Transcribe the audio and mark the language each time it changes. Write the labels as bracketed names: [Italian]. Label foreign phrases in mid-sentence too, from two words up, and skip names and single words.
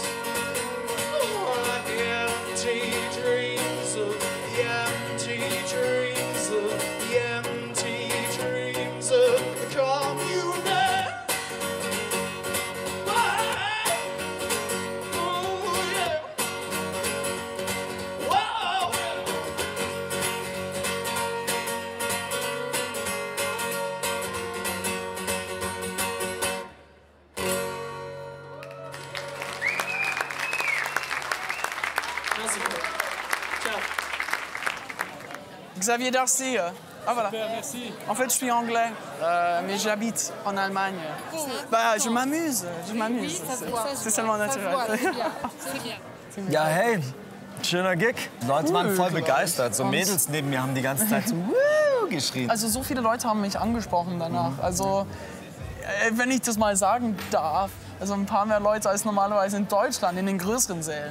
[English] Oh, like the empty dreams of the empty dreams of the empty dreams of the commune. Oh, yeah. Whoa. [French] Merci beaucoup. Ciao. Xavier Darcy. Ah voilà. Super, merci. En fait, je suis anglais, mais j'habite en Allemagne. Bah, je m'amuse. C'est seulement naturel. [German] Ja, hey, schöner Gig. Leute waren voll begeistert. So Mädels neben mir haben die ganze Zeit so Woo geschrien. Also so viele Leute haben mich angesprochen danach. Also, wenn ich das mal sagen darf, also ein paar mehr Leute als normalerweise in Deutschland, in den größeren Sälen.